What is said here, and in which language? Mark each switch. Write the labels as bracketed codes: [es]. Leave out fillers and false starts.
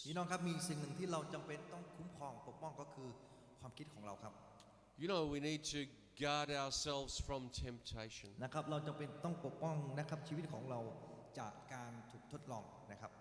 [th] พี่น้องครับมีสิ่งหนึ่งที่เราจำเป็นต้องคุ้มครองปกป้องก็คือความคิดของเราครับ [en] We need to guard ourselves from temptation. [th] นะครับเราจำเป็นต้องปกป้องนะครับชีวิตของเราจากการถูกทดลองนะครับ